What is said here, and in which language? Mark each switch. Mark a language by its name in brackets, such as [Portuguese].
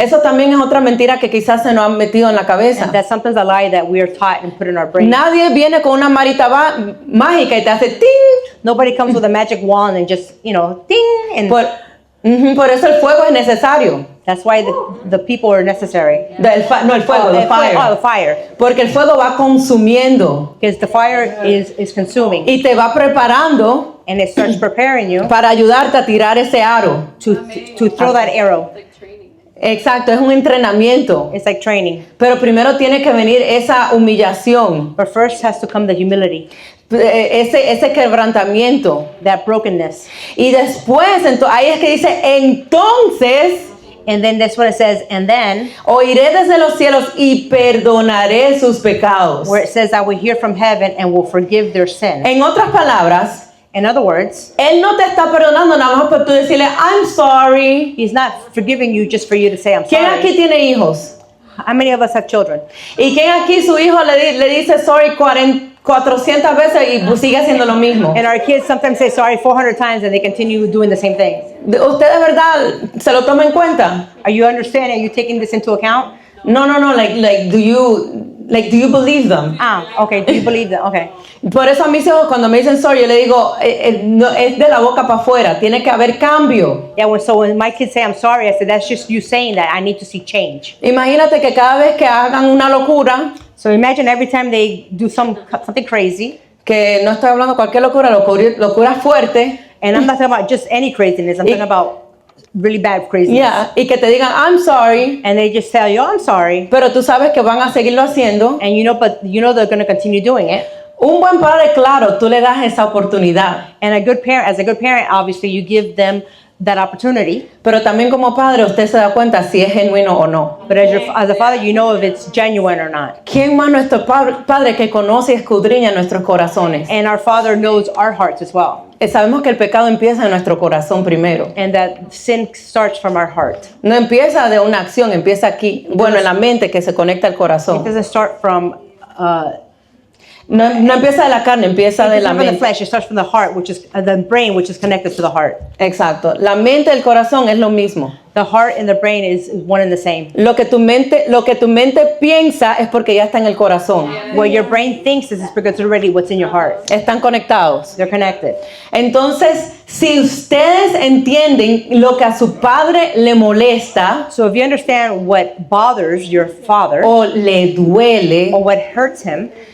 [Spanish] Eso también es otra mentira que quizás se nos han metido en la cabeza. [English] That's sometimes a lie that we are taught and put in our brain. [Spanish] Nadie viene con una marita mágica y te hace ting. [English] Nobody comes with a magic wand and just, ding, and [Spanish] Por eso el fuego es necesario. [English] that's why the people are necessary. [Spanish] El fuego, [English] the fire. Oh, the fire. [Spanish] Porque el fuego va consumiendo [English] Because the fire is consuming. [Spanish] y te va preparando [English] And it starts preparing you [Spanish] para ayudarte a tirar ese aro. [English] to throw that arrow. [Spanish] Exacto, es un entrenamiento. [English] It's like training. [Spanish] Pero primero tiene que venir esa humillación, [English] But first has to come the humility, [Spanish] ese quebrantamiento. [English] that brokenness. [Spanish] Y después, ahí es que dice, entonces [English] And then that's what it says. And then, [Spanish] oiré desde los cielos y perdonaré sus pecados. [English] where it says, I will hear from heaven and will forgive their sin. [Spanish] En otras palabras, [English] In other words, [Spanish] Él no te está perdonando nada más por tú decirle, [English] I'm sorry. He's not forgiving you just for you to say, I'm [Spanish] ¿Quién aquí [English] sorry. [Spanish] tiene hijos? [English] How many of us have children? [Spanish] ¿Y quién aquí su hijo le dice sorry 400 veces y sigue haciendo lo mismo? [English] And our kids sometimes say sorry 400 times and they continue doing the same thing. [Spanish] ¿Usted de verdad se lo toma en cuenta? [English] Are you understanding? Are you taking this into account? No, do you believe them? Okay. Do you believe that? Okay. [Spanish] Por eso a mis hijos cuando me dicen sorry, yo le digo, no, es de la boca para afuera, tiene que haber cambio. [English] Yeah, so when my kids say I'm sorry, I say that's just you saying that. I need to see change. [Spanish] Imagínate que cada vez que hagan una locura, [English] So imagine every time they do something crazy, [Spanish] que no estoy hablando de cualquier locura fuerte, [English] and I'm not talking about just any craziness, I'm talking about really bad craziness. [Spanish] y que te digan [English] I'm sorry, And they just tell you, oh, I'm sorry. [Spanish] pero tú sabes que van a seguirlo haciendo. [English] And but they're going to continue doing it. [Spanish] Un buen padre, claro, tú le das esa oportunidad, [English] And as a good parent, obviously you give them that opportunity. [Spanish] pero también como padre usted se da cuenta si es genuino o no. [English] But as a father, you know if it's genuine or not. [Spanish] ¿Quién más nuestro padre que conoce y escudriña nuestros corazones? [English] And our Father knows our hearts as well. [Spanish] Sabemos que el pecado empieza en nuestro corazón primero. [English] And that sin starts from our heart. [Spanish] No empieza de una acción, empieza aquí. Bueno, en la mente que se conecta al [English] It [Spanish] corazón. [English] doesn't start from [Spanish] No empieza de la carne, empieza de la [English] from the [Spanish] mente. [English] flesh. It starts from the heart, which is the brain, which is connected to the heart. [Spanish] Exacto. La mente y el corazón es lo mismo. [English] The heart and the brain is one and the same. [Spanish] Lo que tu mente piensa es porque ya está en el corazón. [English] What your brain thinks is because it's already what's in your heart. [Spanish] Están conectados. [English] They're connected. [Spanish] Entonces, si ustedes entienden lo que a su padre le molesta [English] So if you understand what bothers your father [Spanish] o le duele, [English] or what hurts him,